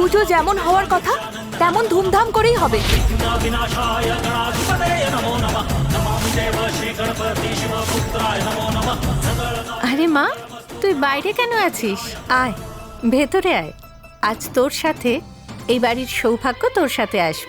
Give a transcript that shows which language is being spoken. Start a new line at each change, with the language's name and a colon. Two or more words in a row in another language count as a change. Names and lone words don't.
Bangla: যেমন হওয়ার কথা তেমন ধুমধাম করেই হবে।
Sanskrit: विनाशाय गणाधिपतये नमो नमः नमामि देव श्री गणपति शिवपुत्राय नमो नमः
Bangla: আরে মা, তুই বাইরে কেন আছিস? আয়, ভেতরে আয়। আজ তোর সাথে এই বাড়ির সৌভাগ্য তোর সাথে আসবে।